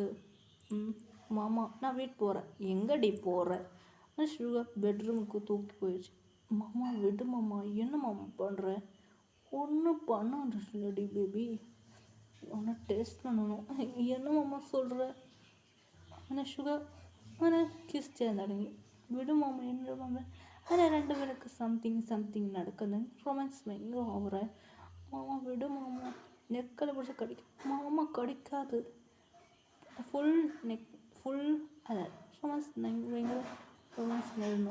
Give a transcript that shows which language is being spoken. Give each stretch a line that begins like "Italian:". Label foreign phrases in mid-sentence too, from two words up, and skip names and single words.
Tamil: மாமா நான் வீட்டுக்கு போகிறேன். எங்கடி போகிறேன்? ஷுகர் பெட்ரூமுக்கு தூக்கி போயிடுச்சு. மாமா விடு மாமா, என்ன மாமா பண்ணுற? ஒன்றும் பண்ணாடி பேபி, ஒன்று டேஸ்ட் பண்ணணும். என்ன மாமா சொல்கிற? ஆனால் ஷுகர் ஆனால் கிஸ்
Malayalam: ചെയ്യാൻ തുടങ്ങി. വിടും മാമ, என்ன മാമ? അങ്ങനെ രണ്ടുപേർക്ക് സംതിങ് നടക്കുന്നത്. റൊമാൻസ് ഭയങ്കര ഓവറേ. മാമ വിടും മാമ, നെക്കലെ പിടിച്ച് കടിക്കും. മാമ കടിക്കാതെ ഫുൾ അതെ റൊമാൻസ് ഭയങ്കര റൊമാൻസിലായിരുന്നു.